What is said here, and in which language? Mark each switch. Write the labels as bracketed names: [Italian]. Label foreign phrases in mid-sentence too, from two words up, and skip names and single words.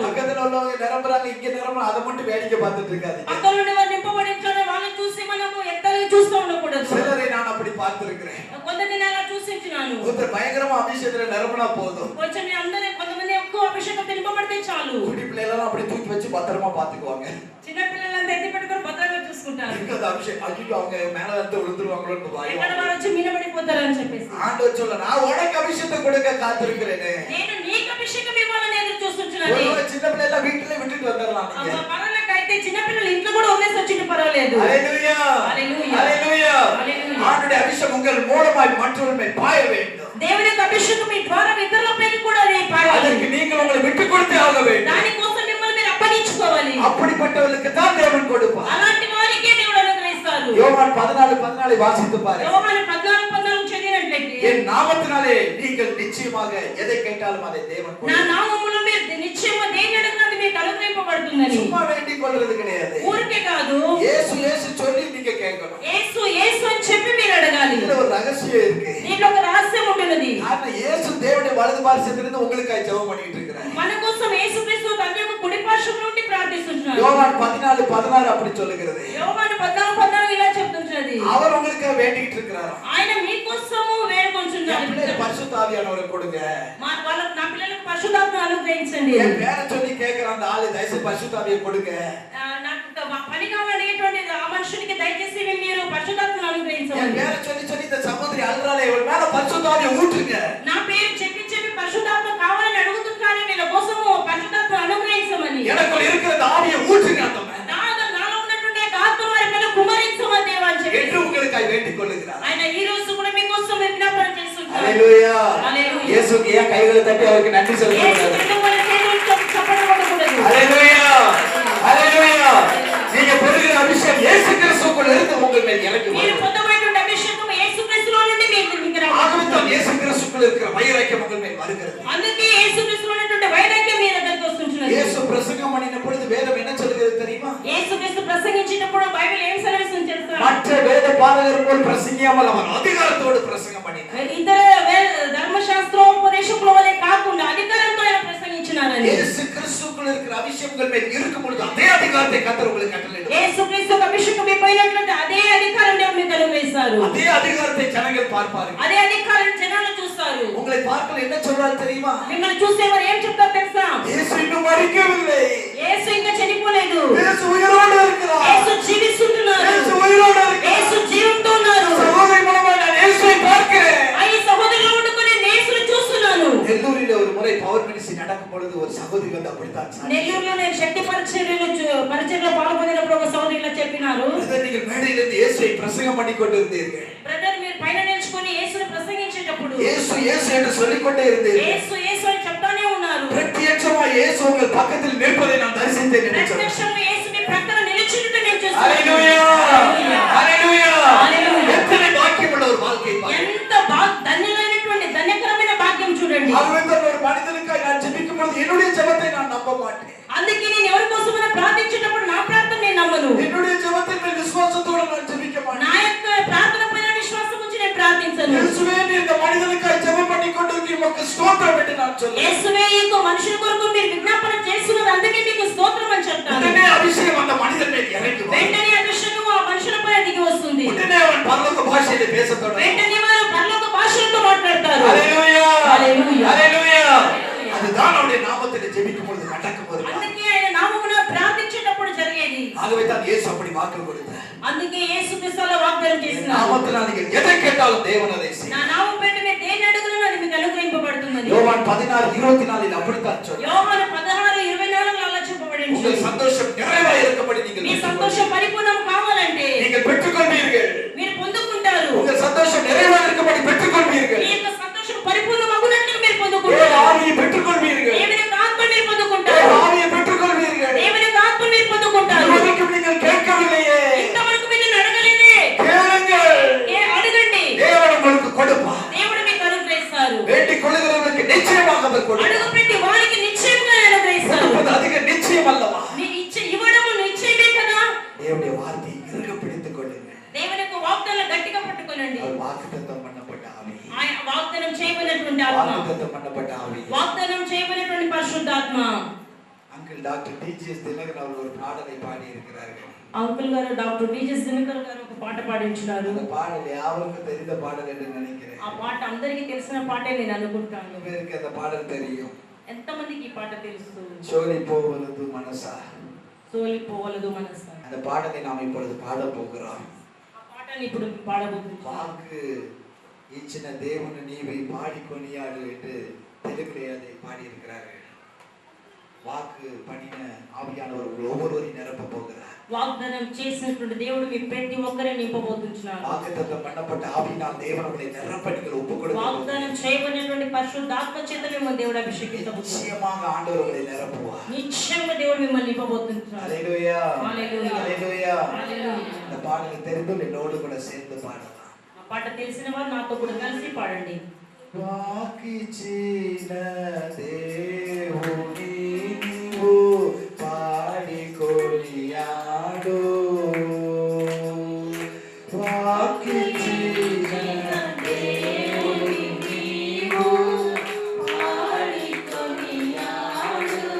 [Tamil] பக்கத்துல உள்ளவங்க நிரம்புறாங்க இங்க நிரம்புறாங்க அதை மட்டும் வேடிக்கை பார்த்துட்டு இருக்காதீங்க. [Telugu] పక్కన నుండి వారు నింపబడించారు వాళ్ళని చూసి మనము ఎత్తగా చూస్తూ ఉండకూడదు. [Tamil] சிலரை நான் அப்படி பார்த்திருக்கிறேன். [Telugu] కొందరిని నేను అలా చూసించున్నాను. [Tamil] ஒருத்தர் பயங்கரமா அபிஷேகத்துல நிரம்பினா போதும். [Telugu] కొంచెం కొంతమంది ఎక్కువ అభిషేకం నింపబడితే చాలు. [Tamil] குடி பிள்ளைகளெல்லாம் அப்படி தூக்கி வச்சு பத்திரமா பாத்துக்குவாங்க. [Telugu] చిన్న పిల్లలంతా ఎత్తి పెట్టుకొని భద్రంగా చూసుకుంటారు. [Tamil] எங்க அந்த அபிஷேகம் ஐயோ அவங்க மேல வந்து விழுந்துருவாங்களோன்னு பயம். [Telugu] ఎక్కడ వారు వచ్చి మీనబడిపోతారు అని చెప్పేసి [Tamil] ஆண்டவர் சொல்ல நான் உனக்கு அபிஷேகத்தை கொடுக்க காத்திருக்கிறேனே. [Telugu] నేను నీకు అభిషేకం ఇవ్వాలని ఎదురు చూస్తున్నాను. [Tamil] ஒரு சின்ன பிள்ளை எல்லாம் வீட்டுல விட்டுட்டு வந்துடலாம் நீங்க. [Telugu] పర్వాలేకైతే చిన్న పిల్లలు ఇంట్లో కూడా వదిలేసి వచ్చింది పర్వాలేదు. [Tamil] ஹல்லேலூயா. ஹல்லேலூயா. ஹல்லேலூயா. ஹல்லேலூயா. ஆண்டவருடைய அபிஷேகம் உங்கள் மூலமாய் மற்றவர்கள் மேல் பாய வேண்டும். [Telugu] దేవుని యొక్క అభిషేకం మీ ద్వారా ఇతరులపైకి కూడా పాయాలి. [Tamil] அதற்கு நீங்கள் உங்களை விட்டு கொடுத்தே ஆக வேண்டும். [Telugu] దాని కోసం మిమ్మల్ని మీరు అప్పగించుకోవాలి. [Tamil] அப்படிப்பட்டவர்களுக்கு தான் தேவன் கொடுப்பார். [Telugu] అలాంటి వారికే దేవుడు అనుగ్రహిస్తాడు. [Tamil] யோவான் 14:14 வாசித்து பாருங்க. [Telugu] యోహాను 14:14 చదివినట్లయితే [Tamil] என் நாமத்தினாலே நீங்கள் நிச்சயமாக எதை கேட்டாலும் அதை தேவன் [Telugu] నా [Tamil] கொடுப்பார். [Telugu] నామములో మీరు నిశ్చయముగా దేని అడిగినా అది మీకు అనుగ్రహింపబడుతుందని. [Tamil] சும்மா வேண்டிக் கொள்றது கிடையாது. [Telugu] ఊరికే కాదు, [Tamil] இயேசு இயேசு சொல்லி நீங்க கேட்கணும். [Telugu] యేసు యేసు అని చెప్పి మీరు అడగాలి. [Tamil] இதுல ஒரு ரகசியம் இருக்கு. [Telugu] దీంట్లో ఒక రహస్యం ఉన్నది. [Tamil] ஆனா இயேசு தேவனுடைய வலது பார்சத்திலிருந்து உங்களுக்காக ஜெபம் பண்ணிட்டு இருக்கிறார். [Telugu] మన కోసం యేసుక్రీస్తు తండ్రి యొక్క కుడి పార్శ్వం నుండి ప్రార్థిస్తున్నాడు. [Tamil] யோவான் 14:16 அப்படி சொல்லுகிறது. [Telugu] యోహాను 14:14 ఇలా చెప్తున్నది. [Tamil] அவர் உங்களுக்காக வேண்டிட்டு இருக்கிறார். [Telugu] ఆయన మీ కోసము వేడుకొంచున్నాడు. [Tamil] பரிசுத்த ஆவியானவரை கொடுங்க. [Telugu] నా పిల్లలకు పరిశుద్ధాత్మ అనుగ్రహించండి. [Tamil] என் பேரை சொல்லி கேட்கிற அந்த ஆளு தயவுசெய்து பரிசுத்தாவியை கொடுங்க. [Telugu] నాకు పని కావాలనేటువంటి ఆ మనుషునికి దయచేసి మీరు పరిశుద్ధాత్మను [Tamil] என் [Telugu] అనుగ్రహించండి. [Tamil] பேரை சொல்லி சொல்லி இந்த சகோதரி அழுறாளே, இவள் மேல பரிசுத்தாவியை ஊற்றுங்க. [Telugu] నా పేరు చెప్పి చెప్పి పరిశుద్ధాత్మ కావాలని అడుగుతుంటాను, వీళ్ళ కోసము పరిశుద్ధాత్మ అనుగ్రహించమని. [Tamil] எனக்குள்ள இருக்கிற அந்த ஆவியை ஊற்றுங்க ஆண்டவரே. [Telugu] నాలో ఉన్నటువంటి ఆత్మ వారి మీద కుమ్మరించమని దేవా అని చెప్పి [Tamil] என்று உங்களுக்காக வேண்டிக் கொள்ளுகிறார். [Telugu] ఆయన ఈ రోజు కూడా మీకోసం విజ్ఞాపన చేస్తుంటారు. హల్లెలూయా. హల్లెలూయా. [Tamil] இயேசுக்கு ஏன் கைகளை தட்டி அவருக்கு நன்றி சொல்லக்கூடாது? ஹல்லேலூயா. ஹல்லேலூயா. நீங்க பெறுகிற அபிஷேகம் இயேசு கிறிஸ்துவுக்குள்ள இருந்து உங்கள் மேல் இறங்கி [Telugu] మీరు [Tamil] வரும். [Telugu] పొందబడిన అభిషేకం యేసు క్రీస్తులో నుండి మీకు రావాలి. [Tamil] ஆகவேதான் இயேசு கிறிஸ்துவுக்குள்ள இருக்கிற வைராக்கியம் உங்கள் மேல் வருகிறது. [Telugu] అందుకే యేసు క్రీస్తులో ఉన్నటువంటి వైరాగ్యం మీ దగ్గరికి వస్తుంటున్నది. [Tamil] இயேசு பிரசங்கம் பண்ணின பொழுது வேதம் என்ன சொல்கிறது தெரியுமா? [Telugu] యేసు క్రీస్తు ప్రసంగించినప్పుడు బైబిల్ ఏం సెలవిస్తుంది తెలుసా? [Tamil] மற்ற வேத பாரகர் போல் பிரசங்கியாமல் அவர் அதிகாரத்தோடு பிரசங்கம் பண்ணினார். [Telugu] ఇతర ధర్మశాస్త్రోపదేశకుల వలె కాకుండా అధికారంతో ఆయన ప్రసంగించినారని. [Tamil] இயேசு கிறிஸ்துவுக்குள்ள இருக்கிற அபிஷேகம் உங்கள் மேல் இருக்கும் பொழுது அதே அதிகாரத்தை கர்த்தர் உங்களுக்கு கட்டளையிடுவார். [Telugu] యేసు క్రీస్తు అభిషేకం మీ పైనట్లయితే అదే అధికారం దేవుడు మీకు అనుగ్రహిస్తారు. [Tamil] அதே அதிகாரத்தை ஜனங்கள் பார்ப்பார்கள். [Telugu] అదే అధికారం జనాలు చూస్తారు. [Tamil] உங்களை பார்க்கல என்ன சொல்றாரு தெரியுமா? [Telugu] మిమ్మల్ని చూసేవారు ఏం చెప్తారు తెలుసా? [Tamil] இயேசு இன்னும் மரிக்கவில்லை. [Telugu] యేసు ఇంకా చనిపోలేదు. [Tamil] இயேசு உயிரோடு இருக்கிறார். [Telugu] యేసు జీవిస్తున్నారు. [Tamil] இயேசு உயிரோடு இருக்கிறார். [Telugu] యేసు జీవంతో ఉన్నారు. [Tamil] சகோதரி மூலமா நான் இயேசுவை பார்க்கிறேன். [Telugu] ఈ సహోదరులు ఉండుకొని నేను యేసుని చూస్తున్నాను. [Tamil] நெல்லூரில் ஒரு முறை [English] power ministry [Tamil] நடக்கும் பொழுது ஒரு சகோதரி வந்து அப்படித்தான் சொன்னார். [Telugu] నెల్లూరులో నేను శక్తి పరిచర్యలో పాల్గొన్నప్పుడు ఒక సహోదరి ఇలా చెప్పినారు. [Tamil] பிரதர், நீங்கள் மேடையிலிருந்து இயேசுவை பிரசங்கம் பண்ணி கொண்டிருந்தீர்கள். [Telugu] బ్రదర్, మీరు పైన నిల్చుకొని యేసుని ప్రసంగించేటప్పుడు [Tamil] இயேசு இயேசு என்று சொல்லிக் கொண்டே இருந்தீர்கள். [Telugu] యేసు యేసు అని చెప్తానే ఉన్నారు. [Tamil] பிரத்யட்சமா இயேசு உங்கள் பக்கத்தில் நிற்பதை நான் தரிசித்தேன் என்று சொன்னார். [Telugu] ప్రత్యక్షంగా యేసు మీ ప్రక్కన నిలిచినట్టు నేను చూస్తున్నాను. [Tamil] ஹல்லேலூயா. ஹல்லேலூயா. [Telugu] హల్లెలూయా. [Tamil] எத்தனை பாக்கியமுள்ள ஒரு வாழ்க்கை பாருங்கள். [Telugu] ఎంత ధన్యమైనటువంటి ధన్యకరమైన భాగ్యం చూడండి. [Tamil] ஆகவேதான் ஒரு மனிதனுக்காக நான் ஜெபிக்கும் பொழுது என்னுடைய ஜெபத்தை நான் நம்ப மாட்டேன். [Telugu] అందుకే నేను ఎవరి కోసమైనా ప్రార్థించేటప్పుడు నా ప్రార్థన నేను నమ్మను. [Tamil] என்னுடைய ஜெபத்தின் மேல் விசுவாசத்தோடு நான் ஜெபிக்க [Telugu] నా [Tamil] மாட்டேன். [Telugu] యొక్క ప్రార్థన పైన విశ్వాసం ఉంచి నేను ప్రార్థించను. [Tamil] இயேசுவே, நீ இந்த மனிதனுக்காக ஜெபம் பண்ணி கொண்டிருக்கிறீர், உமக்கு ஸ்தோத்திரம் என்று நான் சொல்லுவேன். [Telugu] యేసువే ఇంకో మనుషుల కొరకు మీరు విజ్ఞాపన చేస్తున్నారు, అందుకే మీకు స్తోత్రం అని చెప్తాను. [Tamil] உடனே அபிஷேகம் அந்த மனிதன் மேல் இறங்கி வரும். [Telugu] వెంటనే అభిషేకం ఆ మనుషులపై దిగి వస్తుంది. [Tamil] உடனே அவன் பரலோக பாஷையிலே பேசத் தொடங்குவான். [Telugu] వెంటనే వారు పరలోక భాషలతో మాట్లాడతారు. [Tamil] ஹல்லேலூயா. [Telugu] హల్లెలూయా. [Tamil] ஹல்லேலూயா. அதுதான் அவருடைய நாமத்தில் ஜெபிக்கும் பொழுது நடக்கும் ஒரு காரியம். [Telugu] అందుకే ఆయన నామమున ప్రార్థించేటప్పుడు జరిగేది. [Tamil] ஆகவே தான் இயேசு அப்படி வாக்கு கொடுத்தார். [Telugu] అందుకే యేసు క్రీస్తులో వాగ్దానం చేసినారు. [Tamil] நாமத்தினால் நீங்கள் எதை கேட்டாலும் தேவன் அதை [Telugu] నా [Tamil] செய்வார். [Telugu] నామం పేరిట మీరు దేన్ని అడుగునో అది మీకు అనుగ్రహింపబడుతుంది. [Tamil] யோவான் 16:24 அப்படித்தான் சொன்னார். [Telugu] యోహాను 16:24 అలా చెప్పబడింది. [Tamil] உங்கள் சந்தோஷம் நிறைவாய் இருக்கும்படி [Telugu] మీ [Tamil] நீங்கள் [Telugu] సంతోషం పరిపూర్ణం కావాలంటే [Tamil] நீங்கள் பெற்றுக்கொள்வீர்கள். [Telugu] మీరు పొందుకుంటారు. [Tamil] உங்கள் சந்தோஷம் நிறைவாய் இருக்கும்படி பெற்றுக்கொள்வீர்கள். [Telugu] మీ యొక్క సంతోషం పరిపూర్ణమగునట్లు మీరు [Tamil] தேவ [Telugu] పొందుకుంటారు. [Tamil] ஆவியை பெற்றுக்கொள்வீர்கள். [Telugu] దేవుని యొక్క ఆత్మ మీరు [Tamil] தேவ [Telugu] పొందుకుంటారు. [Tamil] ஆவியை பெற்றுக்கொள்வீர்கள். [Telugu] దేవుని యొక్క ఆత్మ మీరు పొందుకుంటారు. [Tamil] இதுவரைக்கும் நீங்கள் கேட்கவில்லையே, [Telugu] ఇంతవరకు మీరు అడగలేదే. [Tamil] கேளுங்கள். [Telugu] అడగండి, [Tamil] தேவன் உங்களுக்கு கொடுப்பார். [Telugu] దేవుడు మీకు అనుగ్రహిస్తారు. [Tamil] வேண்டிக் கொள்ளுகிறவர்களுக்கு நிச்சயமாக அவர் கொடுப்பார். [Telugu] అడుగు పెట్టి వారికి నిశ్చయంగా అనుగ్రహిస్తారు. [Tamil] கொடுப்பது அதிக நிச்சயம் அல்லவா? [Telugu] మీరు ఇవ్వడము నిశ్చయమే కదా. [Tamil] தேவனுடைய வார்த்தையை இறுக பிடித்துக் கொள்ளுங்கள். [Telugu] దేవుని యొక్క వాగ్దానం గట్టిగా పట్టుకోనండి. [Tamil] அவர் வாக்குத்தத்தம் பண்ணப்பட்ட ஆவி. [Telugu] ఆయన వాగ్దానం చేయబడినటువంటి ఆత్మ, [Tamil] வாக்குத்தத்தம் பண்ணப்பட்ட ஆவி. [Telugu] వాగ్దానం చేయబడినటువంటి పరిశుద్ధాత్మ. [English] uncle doctor [Tamil] டிஜிஎஸ் தினகரன் அவர்கள் ஒரு பாடலை பாடி இருக்கிறார்கள். [Telugu] అంకుల్ గారు డాక్టర్ టీజెస్ దినకర్ గారు ఒక పాట పాడించినారు. [Tamil] அந்த பாடல் யாருக்கும் தெரிந்த பாடல் என்று நினைக்கிறேன். [Telugu] ఆ పాట అందరికీ తెలిసిన పాటే నేను అనుకుంటాను. [Tamil] எத்தனை பேருக்கு அந்த பாடல் தெரியும்? [Telugu] ఎంతమందికి ఈ పాట తెలుసు? సోలి పోవలదు మనసా. సోలిపోవలదు మనస. [Tamil] அந்த பாடலை நாம் இப்பொழுது பாட போகிறோம். [Telugu] ఆ పాటని ఇప్పుడు పాడబోతున్నాం. వాక్కు ఇచ్చిన దేవుని నీవు పాడి కొనియాడు [Tamil] என்று தெலுங்கிலே அதை பாடி இருக்கிறார்கள். வாக்கு பண்ணின ஆவியானவர் ஒவ்வொருவரையும் நிரப்ப போகிறார். [Telugu] వాగ్దానం చేసినటువంటి దేవుడు మీ ప్రతి ఒక్కరిని నింపబోతున్నాడు. [Tamil] வாக்குத்தத்தம் பண்ணப்பட்ட ஆவியினால் தேவன் உங்களை நிரப்ப நீங்கள் ஒப்புக்கொடுக்க [Telugu] వాగ్దానం చేయబడినటువంటి పరిశుద్ధాత్మ చేత మిమ్మల్ని దేవుడు అభిషేకించబోతున్నాడు. [Tamil] நிச்சயமாக ஆண்டவர் உங்களை நிரப்புவார். [Telugu] నిశ్చయంగా దేవుడు మిమ్మల్ని నింపబోతున్నాడు. [Tamil] ஹல்லேலூயா. [Telugu] హల్లెలూయా. [Tamil] ஹல்லேலூயா. [Telugu] హల్లెలూయా. [Tamil] இந்த பாடலை தெரிந்து என்னோடு கூட சேர்ந்து பாடலாம். [Telugu] ఆ పాట తెలిసిన వారు నాతో కూడా కలిసి పాడండి. వాకిచిన దేవుని నీవు పాడి కొనియాడు. వాకిచిన దేవుని నీవు పాడి కొనియాడు.